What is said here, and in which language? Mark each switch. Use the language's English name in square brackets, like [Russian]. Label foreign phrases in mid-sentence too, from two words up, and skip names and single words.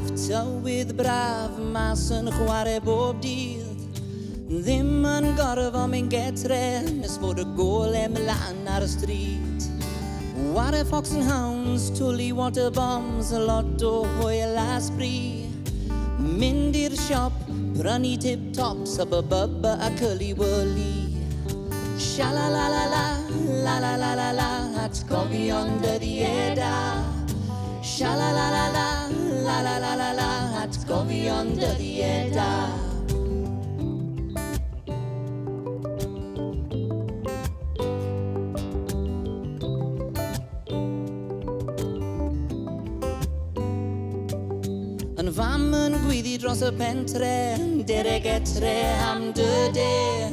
[Welsh] tywydd braf mas yn chwarae bob dydd. Ddim yn gorfod mynd getre nes fod y golau mlaen ar y stryd. Ware [English] fox and hounds, [Welsh] twli [English] water bombs, [Welsh] a lot o hwyl a sbri. Mynd i'r siop, prynu tip-tops, a bybba a curly-wurly. Sha-la-la-la-la, la-la-la-la-la, atgofion dyddiau da. Sha-la-la-la-la, la-la-la-la-la, atgofion dyddiau da. Yn fam yn gwyddi dros y pentre, dereg etre am Dyddie.